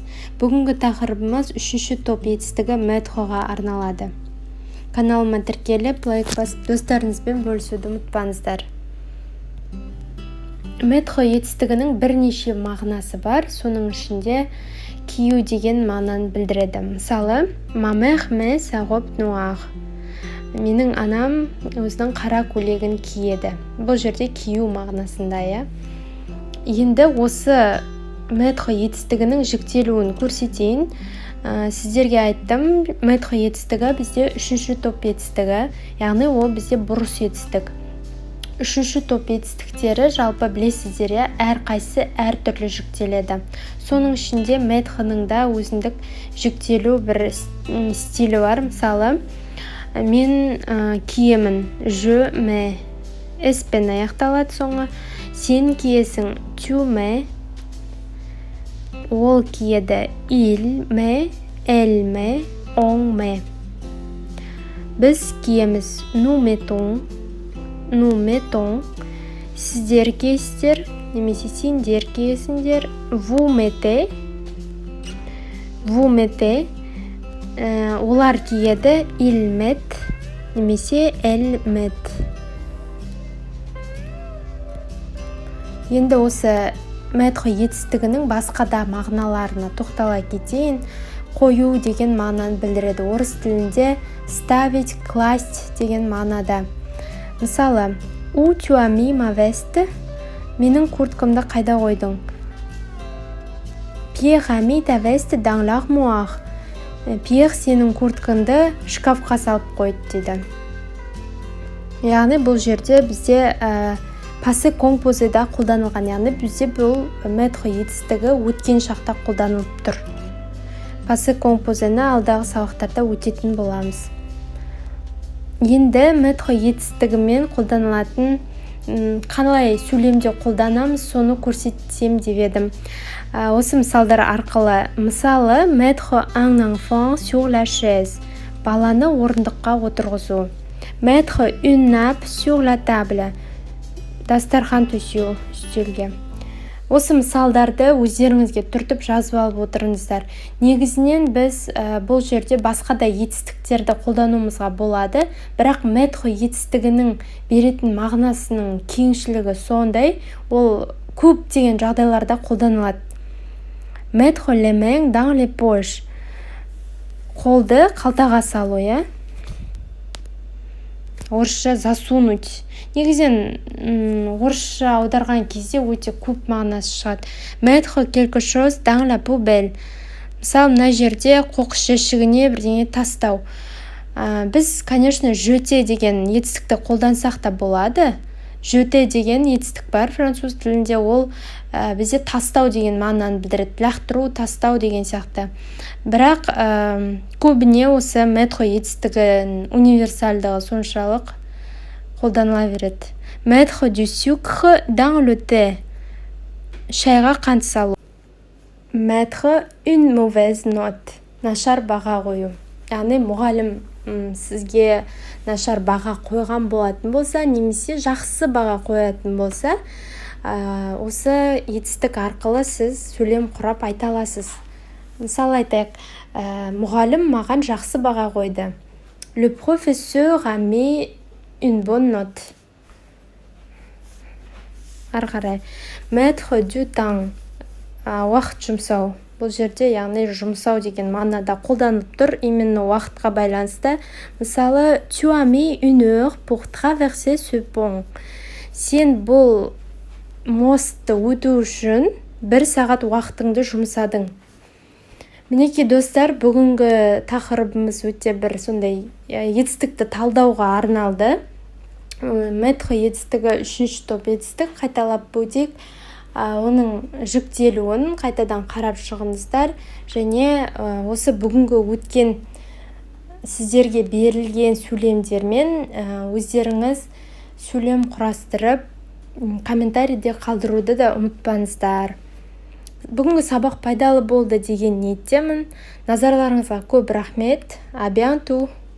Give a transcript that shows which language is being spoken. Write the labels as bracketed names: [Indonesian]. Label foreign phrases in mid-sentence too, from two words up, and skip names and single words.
[Kazakh] Бүгінгі тақырыбымыз үшінші топ етістігі мәдхіға арналады. Каналыма тіркеліп, лайк басып, достарыңызбен бөлісуді ұмытпаңыздар. Мәдхі етістігінің бірнеше мағынасы бар, соның ішінде кию деген мағынаны білдіреді. Мысалы, [French] ma mère met sa robe noire. [Kazakh] Менің анам өзінің қара көйлегін киеді. Бұл жерде кию мағынасында, иә. Енді осы мәдхі етістігінің жіктелуін көрсетейін. Сіздерге айттым, мәдхі етістігі бізде үшінші топ етістігі, яғни ол бізде бұрыс етістік. Үшінші топ етістіктері жалпы білесіздер, әрқайсысы әртүрлі жіктеледі. Соның ішінде мәдхінің да өзіндік жіктелу бір стилі бар. Мысалы, мен киемін, [French] je mets, [Kazakh] s-пен аяқталады соңы. Сен киесің, [French] tu mets. [Kazakh] Ол киеді, [French] il met, elle met, on met. [Kazakh] Біз киеміз, [French] nous mettons. [Kazakh] Сіздер киесіздер, немесе сендер киесіңдер. [French] Vous mettez. [Kazakh] Олар киеді, [French] ils mettent, немесе elles mettent. [Kazakh] Енді осы мәдхі етістігінің басқа да мағыналарына тоқтала кетейін. Қою деген мағынаны білдіреді. Орыс тілінде [Russian] ставить, класть [Kazakh] деген мағынада. Мысалы, [French] où tu as mis ma veste? [Kazakh] Менің курткамды қайда қойдың? [French] Pierre a mis ta veste dans l'armoire. [Kazakh] Pierre сенің курткаңды шкафқа салып қойды дейді. Яғни бұл жерде бізде [French] passé composéда [Kazakh] қолданылған, яғни бізде бұл мәдхі етістігі өткен шақта қолданылып тұр. [French] Passé composéні [Kazakh] алдағы сабақтарда өтетін боламыз. Енді мәдхі етістігімен қолданылатын қалай сөйлемде қолданамыз, соны көрсетсем деп едім. Осы мысалдар арқылы. Мысалы, [French] mettre un enfant sur la chaise. [Kazakh] Баланы орындыққа отырғызу. [French] Mettre une nappe sur la table. [Kazakh] Дастархан төсеу үстелге. Осы мысалдарды өздеріңізге түртіп жазып алып отырыңыздар. Негізінен біз бұл жерде басқа да етістіктерді қолдануымызға болады, бірақ мәдхі етістігінің беретін мағынасының кеңшілігі сондай, ол көп деген жағдайларда қолданылады. [French] Mettre les mains dans les poches. [Kazakh] Қолды қалтаға салу, иә? Орысша засунуть. Негізен орысша аударған кезде өте көп мағынасы шығады. [French] Mettre quelque chose dans la poubelle. [Kazakh] Мысалы, мына жерде қоқыс жәшігіне бірдеңе тастау. Біз, конечно, jeter деген етістікті қолдансақ та болады. Jeter деген етістік бар француз тілінде, ол бізде тастау деген мағынаны білдіреді. Лақтыру, тастау деген сияқты. Бірақ көбіне осы мәдхі етістігі универсальдығы соншалық қолданыла береді. [French] Mettre du sucre dans le thé. [Kazakh] Шайға қант салу. [French] Mettre une mauvaise note. [Kazakh] Нашар баға қою. Яғни мұғалім сізге нашар баға қойған болатын болса, немесе жақсы баға қоятын болса, осы етістік арқылы сіз сөйлем құрап айта аласыз. Мысалы айтайық, мұғалім маған жақсы баға қойды. [French] Le professeur a mis une bonne note. Арқарай. Mettre du temps. [Kazakh] Уақыт жұмсау. Бұл жерде, яғни жұмсау деген мағынада қолданып тұр, именно уақытқа байланысты. Мысалы, [French] tu as mis une heure pour traverser ce pont. [Kazakh] Сен бұл мостты өту үшін 1 сағат уақытыңды жұмсадың. Мінекей достар, бүгінгі тақырыбымыз өте бір сондай етістікті талдауға арналды. Мәдхі етістігі үшінші топ етістік, қайталап өтейік. Оның жіктелуін қайтадан қарап шығыңыздар, және осы бүгінгі өткен сіздерге берілген сөйлемдермен өздеріңіз сөйлем құрастырып, комментарийде қалдыруды да ұмытпаңыздар. бүгінгі сабақ пайдалы болды деген ниеттемін. Назарларыңызға көп рахмет. [French] À bientôt.